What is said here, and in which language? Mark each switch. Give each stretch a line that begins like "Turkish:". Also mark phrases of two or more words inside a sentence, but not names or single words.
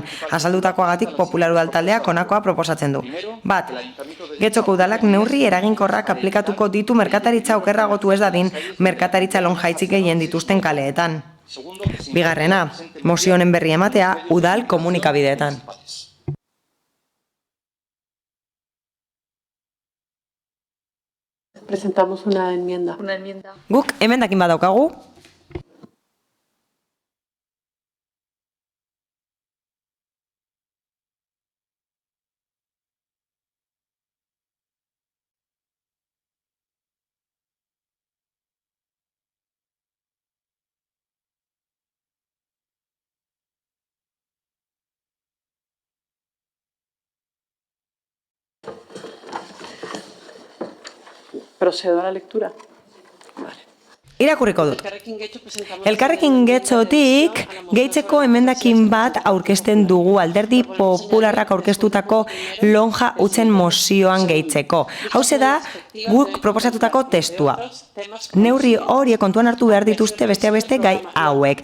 Basque: Azaldutakoagatik Popular Udaltaldeak honakoa proposatzen du. Bat, Getxoko udalak neurri eraginkorrak aplikatuko ditu merkataritza okerragotu ez dadin, merkataritza lonjaitzik gehien dituzten kaleetan. Bigarrena, mozio honen berri ematea udal komunikabideetan.
Spanish: Presentamos una enmienda.
Basque: Guk emendakin badaukagu.
Spanish: Procedo a la lectura.
Basque: Irakurriko dut. Elkarrekin Getxotik gehitzeko emendakin bat aurkezten dugu Alderdi Popularrak aurkeztutako lonja utzen mozioan gehitzeko. Hauze da guk proposatutako testua. Neurri horiek kontuan hartu behar dituzte besteak beste gai hauek.